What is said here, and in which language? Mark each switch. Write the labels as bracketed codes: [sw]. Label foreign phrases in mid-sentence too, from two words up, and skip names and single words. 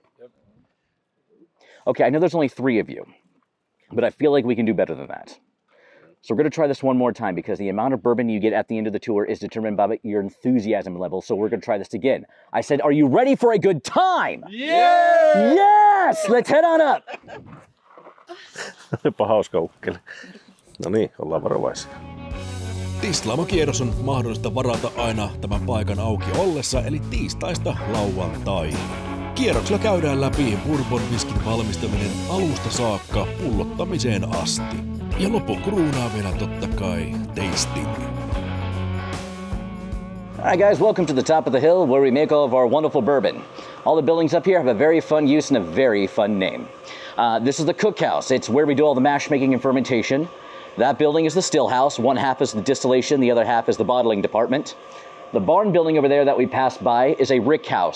[en] Okay, I know there's only 3 of you, but I feel like we can do better than that. So we're going to try this one more time because the amount of bourbon you get at the end of the tour is determined by your enthusiasm level. So we're going to try this again. I said, are you ready for a good time? Yeah! Yes! Let's head on up! [fi] Hauska ukkeli. No niin, ollaan varovaisia. Tislaamokierros on mahdollista varata aina tämän paikan auki ollessa, eli tiistaista lauantaihin. Kierroksella käydään läpi bourbon whiskin valmistaminen alusta saakka pullottamiseen asti. Ja lopun kruunaa vielä totta kai tasting. [en] Alright guys, welcome to the top of the hill where we make all of our wonderful bourbon. All the buildings up here have a very fun use and a very fun name. This is the cookhouse. It's where we do all the mash making and fermentation. That building is the still house. One half is the distillation, the other half is the bottling department. The barn building over there that we passed by is a rick house.